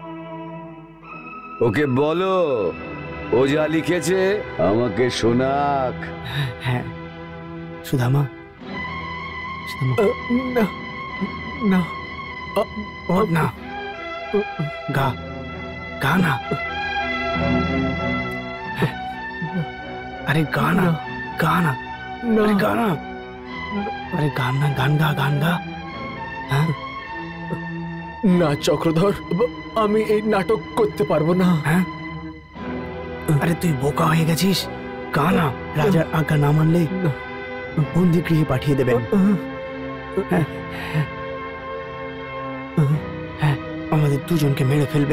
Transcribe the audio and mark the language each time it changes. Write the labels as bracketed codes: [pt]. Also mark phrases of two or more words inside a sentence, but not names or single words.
[bn] ওকে বলো ও যা লিখেছে আমাকে শোনাক। হ্যাঁ, সুধামা। না না না, গা গানা। আরে গানা গানা, আরে গানা, আরে গানা, গান গা, গান গা। हाँ? না চক্রধর, আমি এই নাটক করতে পারবো না। হ্যাঁ? আরে তুই বোকা হয়ে গেছিস। গানা, রাজার আজ্ঞা না মানলে বন্দি গৃহে পাঠিয়ে দেবেন। হ্যাঁ, আমাদের দুজনকে মেরে ফেলবে।